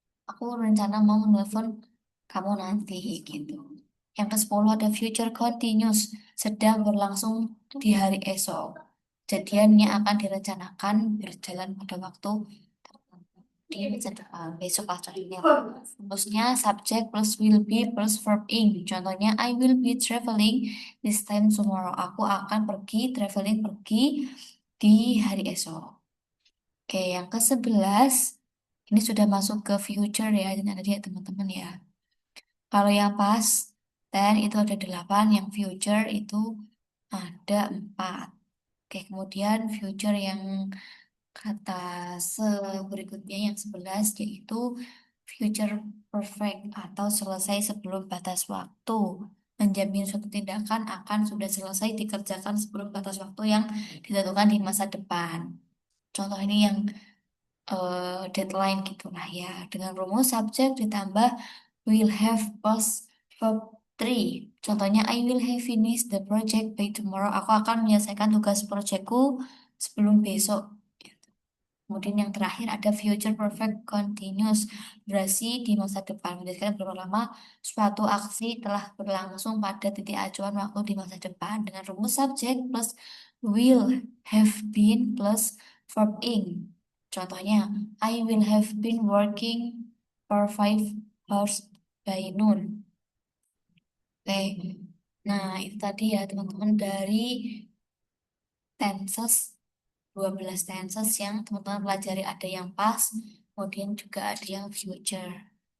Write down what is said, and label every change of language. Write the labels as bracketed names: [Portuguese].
[Indonesian] Aku rencana mau nelfon kamu nanti gitu. Yang ke-10 ada future continuous, sedang berlangsung di hari esok. Kejadiannya akan direncanakan berjalan pada waktu di masa depan. Besok lah contohnya. Rumusnya [English] subject plus will be plus verb ing. Contohnya I will be traveling this time tomorrow. [Indonesian] Aku akan pergi traveling pergi di hari esok. Oke, yang ke-11 ini sudah masuk ke future ya, dan ada ya teman-teman ya. Kalau yang pas, then itu ada 8, yang future itu ada 4. Oke, kemudian future yang kata berikutnya yang 11 yaitu future perfect atau selesai sebelum batas waktu. Menjamin suatu tindakan akan sudah selesai dikerjakan sebelum batas waktu yang ditentukan di masa depan. Contoh ini yang deadline gitu lah ya. Dengan rumus subjek ditambah [English] will have plus verb 3. Contohnya I will have finished the project by tomorrow. [Indonesian] Aku akan menyelesaikan tugas proyekku sebelum besok. Kemudian yang terakhir ada future perfect continuous. Durasi di masa depan. Menjelaskan berapa lama suatu aksi telah berlangsung pada titik acuan waktu di masa depan. Dengan rumus [English] subject plus will have been plus verb ing. Contohnya, I will have been working for 5 hours by noon. Oke. [Indonesian] Nah, itu tadi ya teman-teman dari tenses 12 tenses yang teman-teman pelajari, ada yang past, kemudian juga ada yang future.